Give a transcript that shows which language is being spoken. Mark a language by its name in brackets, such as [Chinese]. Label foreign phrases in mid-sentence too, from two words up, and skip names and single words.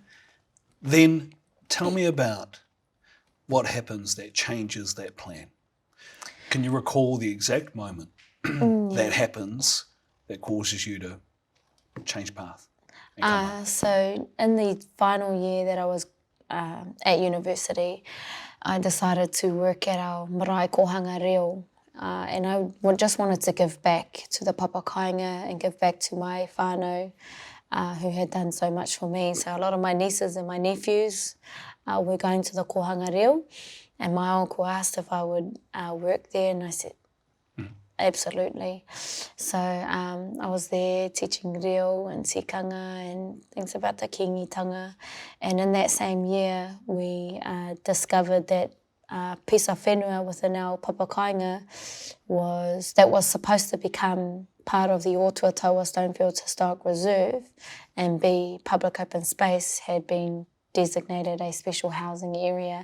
[English] Then tell me about what happens that changes that plan. Can you recall the exact moment that happens that causes you to change path? So in the final year that I was at university, I decided to work at our [Māori] marae kohanga reo, [English] and I just wanted to give back to the papakainga and give back to my whānau who had done so much for me. So a lot of my nieces and my nephews were going to the [Māori] kohanga reo, [English] and my uncle asked if I would work there, and I said, absolutely. So I was there teaching reo and tikanga and things about the kingitanga. And in that same year, we discovered that piece of whenua within our papakainga was supposed to become part of the Otuatawa Stonefields Historic Reserve and be public open space had been designated a special housing area.